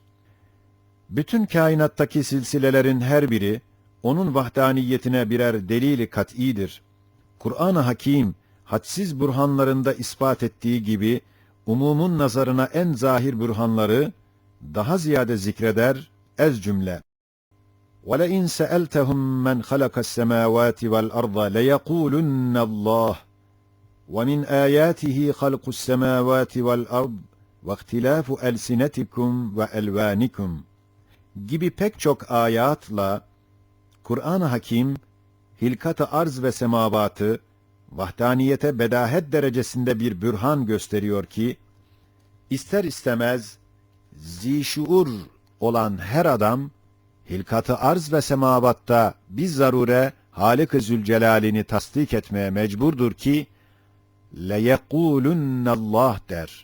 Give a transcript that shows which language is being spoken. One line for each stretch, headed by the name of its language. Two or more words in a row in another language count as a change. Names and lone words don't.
Turkish: Bütün kainattaki silsilelerin her biri, onun vahdaniyetine birer delil-i kat'idir. Kur'an-ı Hakim, hadsiz bürhanlarında ispat ettiği gibi, umumun nazarına en zahir bürhanları, daha ziyade zikreder, ez cümle.
Arabic: وَلَئِنْ سَأَلْتَهُمْ مَنْ خَلَقَ السَّمَاوَاتِ وَالْأَرْضَ لَيَقُولُنَّ اللّٰهِ وَمِنْ آيَاتِهِ خَلْقُ السَّمَاوَاتِ وَالْأَرْضِ وَاخْتِلَافُ أَلْسِنَتِكُمْ وَأَلْوَانِكُمْ
Turkish: gibi pek çok ayatla Kur'an-ı Hakim hilkat-ı arz ve semavatı vahdaniyete bedahet derecesinde bir bürhan gösteriyor ki, ister istemez zişuur olan her adam hilkat-ı arz ve semavatta biz zarure Halik-i Zülcelal'ini tasdik etmeye mecburdur ki leyekulünnallah der.